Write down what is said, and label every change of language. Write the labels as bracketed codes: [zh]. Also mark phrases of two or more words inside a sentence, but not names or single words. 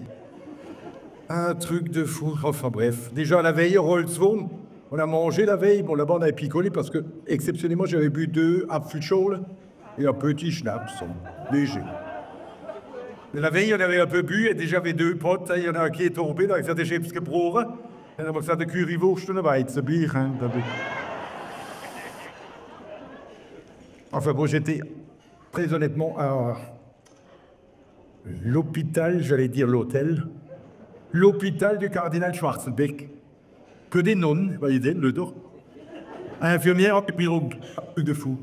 [fr] Un truc de fou, enfin bref. Déjà, la veille, Rolzwurm, on a mangé la veille, bon, là-bas, on avait picolé, parce que, exceptionnellement, j'avais bu 2 Apfelschorle et un petit Schnaps, léger. Mais la veille, on avait un peu bu, et déjà, j'avais 2 potes, il y en a un qui est tombé, donc ça déjà plus que pour. [nl] En dan mag ik de currywurst erbij, het bier. [fr] Enfin bon, j'étais très honnêtement à l'hôpital, j'allais dire l'hôtel, l'hôpital du cardinal Schwarzenbeck. Que des nonnes, vous voyez, le dos. Infirmière, et puis un truc de fou.